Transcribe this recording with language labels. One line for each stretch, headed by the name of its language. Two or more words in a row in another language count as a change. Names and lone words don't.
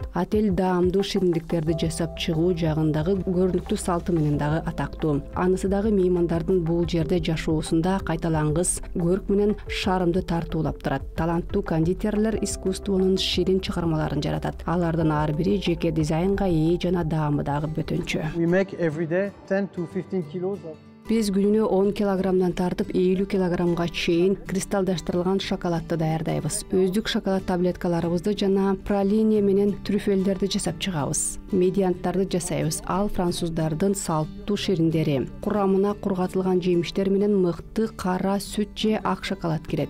Kyrgyz: Отель даамдуу шириндиктерди жасап чыгуу жагындагы көрүнүктүү салты менен дагы атактуу. Анысы дагы меймандардын бул жерде жашоосунда кайталангыс көрк менен шарымды тартуулап турат. Таланттуу кондитерлер искусствонун ширин чыгармаларын жаратат. Алардын ар бири жеке дизайнга ээ жана даамы дагы бөтөнчө.
English: We make every day 10 to 15 kilos of
Kyrgyz: Биз күнүнө 10 килограммдан тартып 50 килограммга чейин кристалдаштырылган шоколадты даярдайбыз. Өздүк шоколад таблеткаларыбызды жана пралине менен трюфелдерди жасап чыгабыз. Медианттарды жасайбыз. Ал француздардын салттуу шириндери. Курамына кургатылган жемиштер менен мыкты кара сүт же ак шоколад кирет.